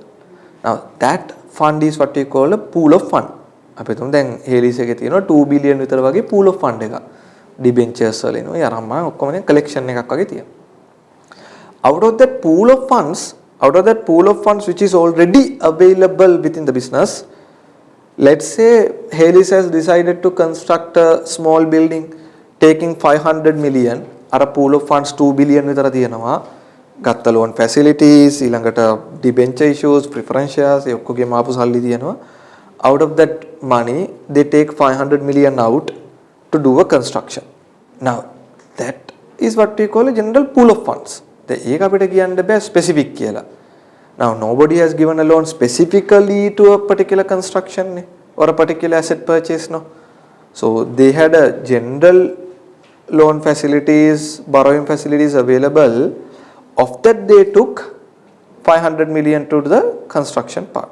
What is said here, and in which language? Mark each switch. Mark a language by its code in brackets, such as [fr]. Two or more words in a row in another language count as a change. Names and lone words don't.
[en] Now that fund is what we call a pool of fund. [si] අපි හිතමු දැන් Haley's එකේ තියෙනවා 2 billion විතර වගේ [en] pool of fund [si] එකක්. Debentures වල එනවා. යරම්ම ඔක්කොම දැන් collection එකක් වගේ තියෙනවා. [en] Out of that pool of funds which is already available within the business, let's say Haley's has decided to construct a small building taking 500 million. [si] අර [en] pool of funds [si] 2 billion විතර තියෙනවා. ගත්ත [en] loan facilities, [si] ඊළඟට [en] debenture issues, [si] preferentials, ඒ ඔක්කොගේම ආපු සල්ලි තියෙනවා. [en] Out of that money, they take 500 million out to do a construction. Now, that is what we call a general pool of funds. [si] ඒක අපිට කියන්න බෑ specific කියලා. [en] Now, nobody has given a loan specifically to a particular construction or a particular asset purchase, no. So, they had a general loan facilities, borrowing facilities available. Of that, they took 500 million to the construction part.